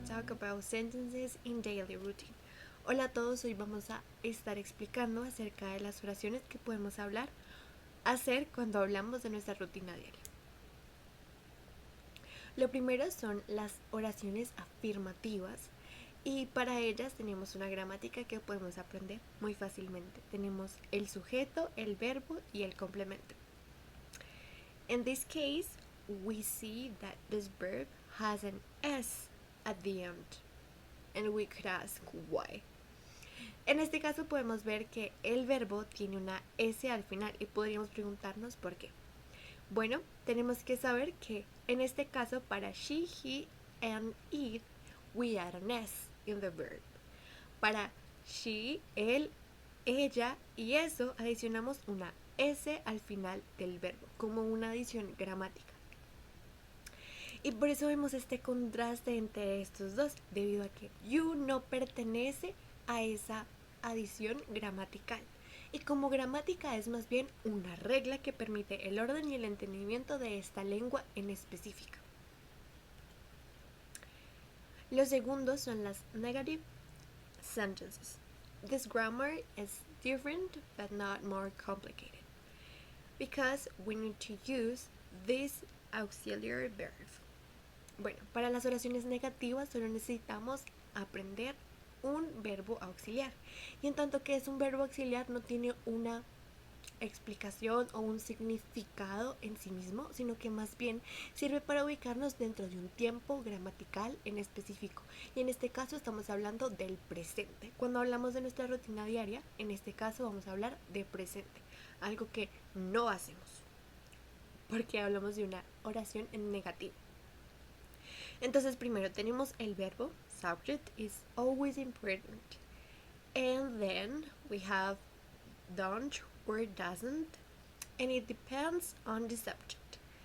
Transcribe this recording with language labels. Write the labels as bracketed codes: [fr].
[en] about sentences in daily routine. [es] Hola a todos, hoy vamos a estar explicando acerca de las oraciones que podemos hacer cuando hablamos de nuestra rutina diaria. Lo primero son las oraciones afirmativas y para ellas tenemos una gramática que podemos aprender muy fácilmente. Tenemos el sujeto, el verbo y el complemento. [en] In this case, we see that this verb has an S at the end, and we could ask why. [es] En este caso podemos ver que el verbo tiene una S al final y podríamos preguntarnos por qué. Bueno, tenemos que saber que en este caso para [en] she, he, and it, we add an S in the verb. [es] Para she, él, ella y eso adicionamos una S al final del verbo, como una adición gramática. Y por eso vemos este contraste entre estos dos, debido a que you no pertenece a esa adición gramatical. Y como gramática es más bien una regla que permite el orden y el entendimiento de esta lengua en específica. Los segundos son las [en] negative sentences. This grammar is different but not more complicated, because we need to use this auxiliary verb. [es] Bueno, para las oraciones negativas solo necesitamos aprender un verbo auxiliar. Y en tanto que es un verbo auxiliar no tiene una explicación o un significado en sí mismo, sino que más bien sirve para ubicarnos dentro de un tiempo gramatical en específico. Y en este caso estamos hablando del presente. Cuando hablamos de nuestra rutina diaria, en este caso vamos a hablar de presente, algo que no hacemos, porque hablamos de una oración en negativo. Entonces primero tenemos el verbo, [en] subject is always important, and then we have don't or doesn't, and it depends on the subject.